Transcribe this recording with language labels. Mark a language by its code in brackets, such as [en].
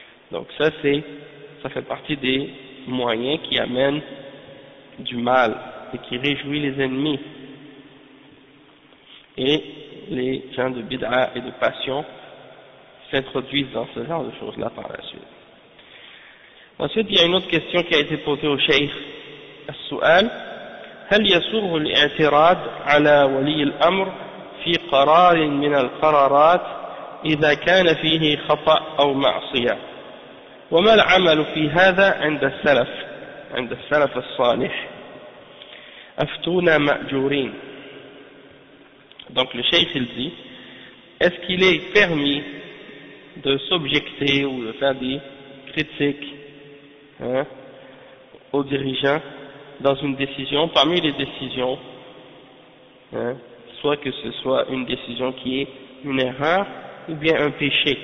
[fr] Donc ça fait partie des moyens qui amènent du mal et qui réjouit les ennemis. Et les gens de bid'a et de passion s'introduisent dans ce genre de choses-là par la suite. Ensuite, il y a une autre question qui a été posée au cheikh. [ar] السؤال: هل يسوغ الاعتراض على ولي الأمر في قرار من القرارات إذا كان فيه خطأ أو معصية؟ وما العمل في هذا عند السلف الصالح؟ أفتونا مأجورين. [fr] Donc le cheikh il dit, est-ce qu'il est permis de s'objecter ou de faire des critiques aux dirigeants dans une décision, parmi les décisions, soit que ce soit une décision qui est une erreur ou bien un péché?